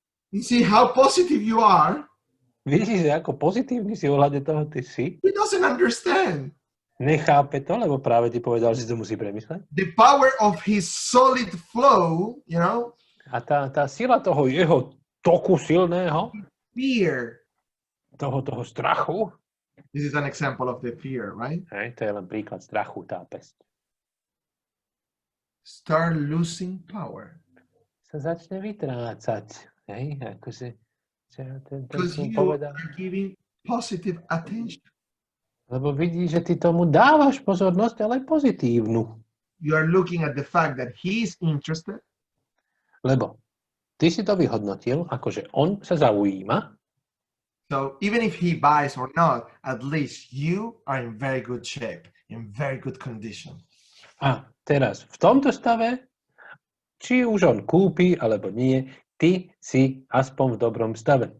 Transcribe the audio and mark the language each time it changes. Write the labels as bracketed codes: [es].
[en] You see how positive you are. [sk] Vidíš, že ako pozitívny si ohľadne toho ty si. [en] He doesn't understand. [sk] Nechápe to, lebo práve ti povedal, že si to musí premysleť. [en] The power of his solid flow, you know, [sk] A tá sila toho jeho toku silného, [en] fear. [sk] toho strachu, [en] This is an example of the fear, right? [sk] hej, to je len príklad strachu, tá pesť, [en] Start losing power. [sk] sa začne vytrácať. Hej, akože, ten [en] Because [sk] som [en] you [sk] povedal. [en] are giving positive attention. [sk] Lebo vidí, že ty tomu dávaš pozornosť, ale pozitívnu. [en] You are looking at the fact that he is interested. [sk] Lebo ty si to vyhodnotil, akože on sa zaujíma. [en] So even if he buys or not, at least you are in very good shape, in very good condition. [sk] A teraz v tomto stave, či už on kúpi alebo nie, ty si aspoň v dobrom stave.